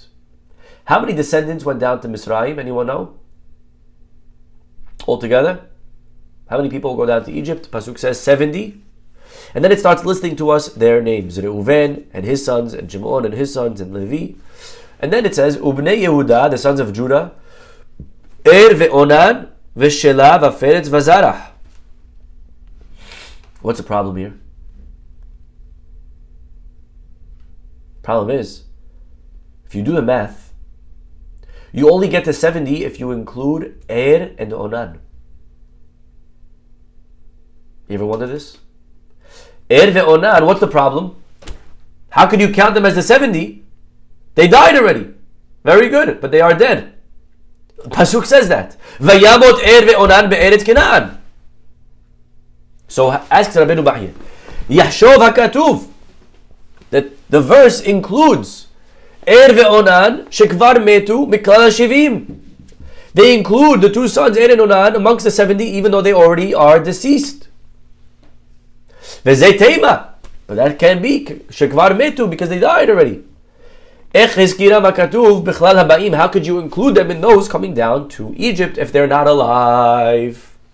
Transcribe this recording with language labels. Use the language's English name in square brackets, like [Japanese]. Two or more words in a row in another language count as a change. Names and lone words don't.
[English] How many descendants went down to Mizrahi? Anyone know? Altogether? How many people go down to Egypt? Pasuk says 70. And then it starts listing to us their names. Reuven and his sons, and Shimon and his sons, and Levi. And then it says, [Hebrew] ובני יהודה, [English] the sons of Judah, [Hebrew] ער ואונן ושלה ופרץ וזרח. [English] What's the problem here? Problem is, if you do the math, you only get to 70 if you include Er and Onan. You ever wonder this? [Hebrew] ער ואונן, [English] what's the problem? How could you count them as the 70? They died already. Very good, but they are dead. Pasuk says that. [Hebrew] וימת ער ואונן בארץ כנען. [English] So asks Rabbeinu Bahye, [Hebrew] יחשוב הכתוב, [English] that the verse includes [Hebrew] ער ואונן שכבר מתו מכלל השבעים. [English] They include the 2 sons Er and Onan amongst the 70, even though they already are deceased. [Hebrew] ואי תימא. [English] But that can be [Hebrew] שכבר מתו, [English] because they died already. How could you include them in those coming down to Egypt if they're not alive?